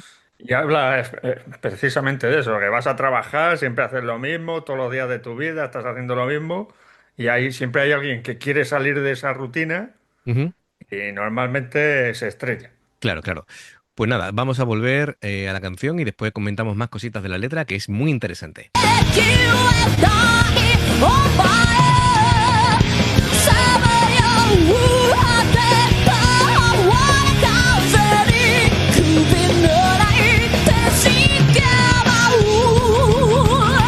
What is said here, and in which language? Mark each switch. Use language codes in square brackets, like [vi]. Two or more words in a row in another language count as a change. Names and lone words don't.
[es] Y habla precisamente de eso, que vas a trabajar, siempre haces lo mismo, todos los días de tu vida estás haciendo lo mismo, y ahí siempre hay alguien que quiere salir de esa rutina Ujú. y normalmente se estrella. Claro, claro. Pues nada, vamos a volver a la canción y después comentamos más cositas de la letra, que es muy interesante. [ja] 地球へ大お前さまよう果てた我風に首のない天使が舞う